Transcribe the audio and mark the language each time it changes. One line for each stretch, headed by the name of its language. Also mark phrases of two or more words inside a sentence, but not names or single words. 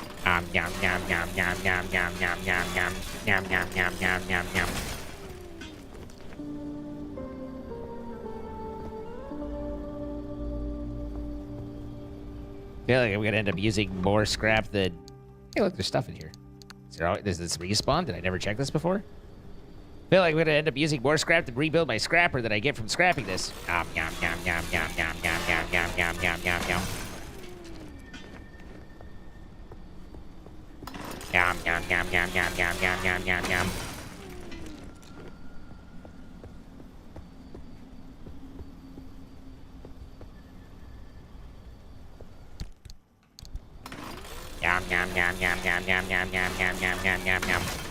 English: Yum, yum, yum, yum, yum, yum, yum, yum, yum, yum, yum, yum, yum, yum, yum. I feel like I'm gonna end up using more scrap than. Hey, look, there's stuff in here. Does this respawn? Did I never check this before? I feel like I'm gonna end up using more scrap to rebuild my scrapper than I get from scrapping this. Yum, yum, yum, yum, yum, yum, yum, yum, yum, yum, yum, yum, yum. Yum, yum, yum, yum, yum, yum, yum, yum, yum, yum. Yum, yum, yum, yum, yum, yum, yum, yum, yum, yum, yum, yum, yum.